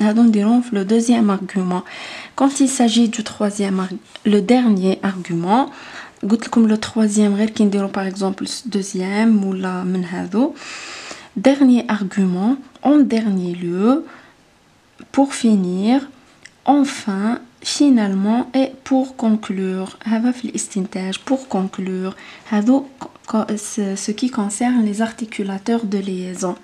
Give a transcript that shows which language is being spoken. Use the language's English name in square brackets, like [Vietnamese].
[French] Donc, dirons le deuxième argument. Quand il s'agit du troisième, le dernier argument, [Arabic] قلت لكم لو [French] troisième [Arabic] غير كي نديرو [French] par exemple deuxième [Arabic] ولا من هذو. [French] Dernier argument, en dernier lieu, pour finir, enfin, finalement et pour conclure. [Arabic] هذا في الاستنتاج [French] pour conclure. [Arabic] هذو [French] ce qui concerne les articulateurs de liaison.